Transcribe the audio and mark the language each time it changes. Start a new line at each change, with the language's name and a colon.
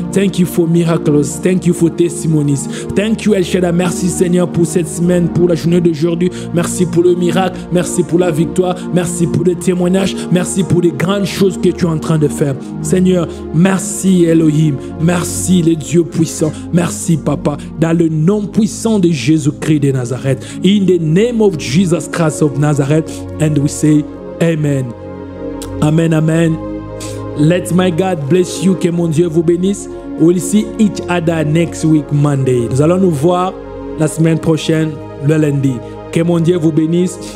English: Thank you for miracles. Thank you for testimonies. Thank you, El Shaddai.
French: Merci, Seigneur, pour cette semaine, pour la journée d'aujourd'hui. Merci pour le miracle. Merci pour la victoire. Merci pour le témoignage. Merci pour les grandes choses que tu es en train de faire. Seigneur, merci, Elohim. Merci, le Dieu puissant. Merci, Papa. Dans le nom puissant de Jésus-Christ de Nazareth.
English: In the name of Jesus Christ of Nazareth. And we say, Amen. Amen, amen. Let my God bless you.
French: Que mon Dieu vous bénisse.
English: We'll see each other next week, Monday.
French: Nous allons nous voir la semaine prochaine, le lundi. Que mon Dieu vous bénisse.